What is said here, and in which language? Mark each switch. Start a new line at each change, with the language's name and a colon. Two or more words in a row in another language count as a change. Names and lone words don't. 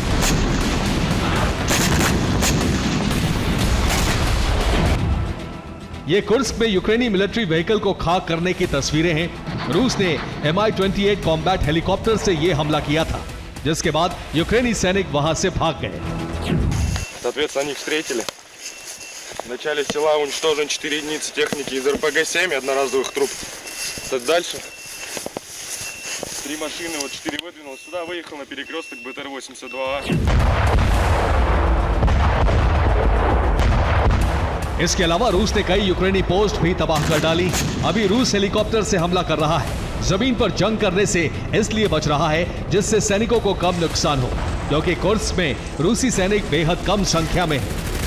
Hindi: ये कुर्स्क में यूक्रेनी मिलिट्री व्हीकल को खाक करने की तस्वीरें हैं। रूस ने Mi-28
English: combat helicopter
Hindi: से ये हमला किया था, जिसके बाद यूक्रेनी सैनिक वहां से भाग गए।
Russian: Соответственно, они встретили. В начале села уничтожен 4 единицы техники из РПГ-7 одноразовых труб. Так дальше. 3 машины, вот 4 выдвинулось сюда, выехал на перекресток БТР-82А.
Hindi: इसके अलावा रूस ने कई यूक्रेनी पोस्ट भी तबाह कर डाली। अभी रूस हेलीकॉप्टर से हमला कर रहा है। जमीन पर जंग करने से इसलिए बच रहा है जिससे सैनिकों को कम नुकसान हो, क्योंकि कुर्स्क में रूसी सैनिक बेहद कम संख्या में हैं।